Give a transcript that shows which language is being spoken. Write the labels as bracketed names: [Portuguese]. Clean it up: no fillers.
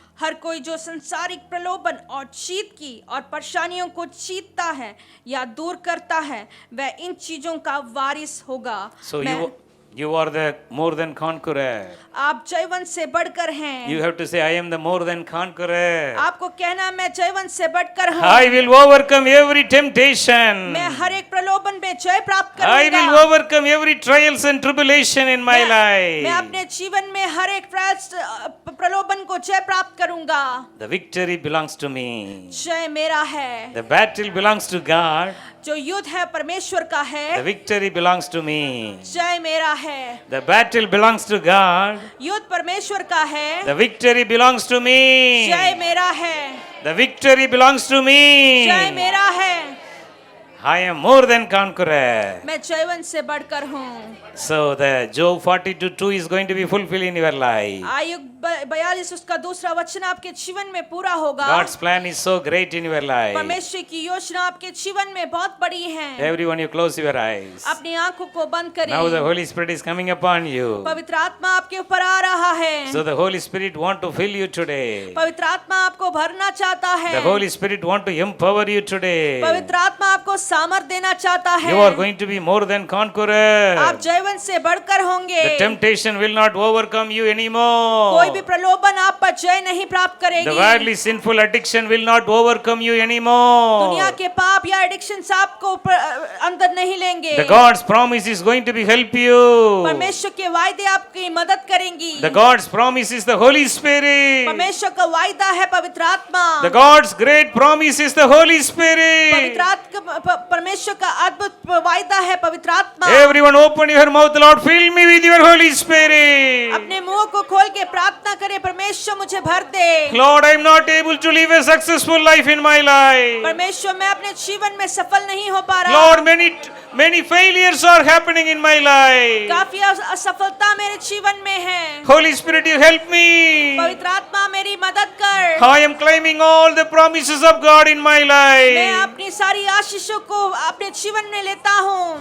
[Hindi] हर कोई जो संसारिक प्रलोभन और जीत की और परेशानियों को जीतता है या दूर करता है, वह इन चीजों का वारिस होगा। [English] So you are the more than conqueror. [Hindi] आप जयवंत से बढ़कर हैं। [English] You have to say, I am the more than conqueror. [Hindi] आपको कहना मैं जयवंत से बढ़कर हूँ। [English] I will overcome every temptation. [Hindi] मैं हर एक प्रलोभन में जय प्राप्त [English] I [Hindi] करूंगा। [English] will overcome every trials and tribulation in my [Hindi] मैं [English] life. [Hindi] अपने जीवन में हर एक प्रलोभन को जय प्राप्त करूंगा। [English] The victory belongs to me. [Hindi] जय मेरा है। [English] The battle belongs to God. [Hindi] जो युद्ध है परमेश्वर का [English] The [Hindi] है। [English] victory belongs to me. [Hindi] जय मेरा है। [English] The battle belongs to God. [Hindi] युद्ध परमेश्वर का है। [English] The victory belongs to me. [Hindi] जय मेरा है। [English] The victory belongs to me. [Hindi] जय मेरा है। [English] I am more than conqueror. [Hindi] मैं जयवंत से बढ़कर हूँ। [English] So the Job 42:2 is going to be fulfilled in your life. [Hindi] आयु 42 उसका दूसरा वचन आपके जीवन में पूरा होगा। [English] God's plan is so great in your life. [Hindi] परमेश्वर की योजना आपके जीवन में बहुत बड़ी है। [English] Everyone, you close your eyes. [Hindi] अपनी आंखों को बंद करें। [English] Now the Holy Spirit is coming upon you. [Hindi] पवित्र आत्मा आपके ऊपर आ रहा है। [English] So the Holy Spirit want to fill you today. [Hindi] पवित्र आत्मा आपको भरना चाहता है। [English] The Holy Spirit want to empower you today. [Hindi] पवित्र आत्मा आपको सामर्थ देना चाहता है। [English] You are going to be more than conqueror. [Hindi] आप जयवंत से बढ़कर होंगे। [English] The temptation will not overcome you anymore. [Hindi] कोई भी प्रलोभन आप पर जय नहीं प्राप्त करेगी। [English] The worldly sinful addiction will not overcome you anymore. [Hindi] दुनिया के पाप या एडिक्शंस आपको अंदर नहीं लेंगे। [English] The God's promise is going to be help you. [Hindi] परमेश्वर के वायदे आपकी मदद करेंगी। [English] The God's promise is the Holy Spirit. [Hindi] परमेश्वर का वायदा है पवित्र आत्मा। [English] The God's great promise is the Holy Spirit. [Hindi] परमेश्वर का अद्भुत वायदा है पवित्र आत्मा। [English] Everyone open your mouth, Lord, fill me with your Holy Spirit. [Hindi] अपने मुंह को खोल के प्रार्थना करें, परमेश्वर मुझे भर दे। [English] Lord, I am not able to live a successful life in my life. [Hindi] परमेश्वर मैं अपने जीवन में सफल नहीं हो पा रहा। [English] Lord, many failures are happening in my life. [Hindi] काफी असफलता मेरे जीवन में है। [English] Holy Spirit, you help me. [Hindi] पवित्र आत्मा मेरी मदद कर। [English] I am claiming all the promises of God in my [Hindi] मैं [English] life. [Hindi] अपनी सारी आशीषों को अपने जीवन में लेता हूँ।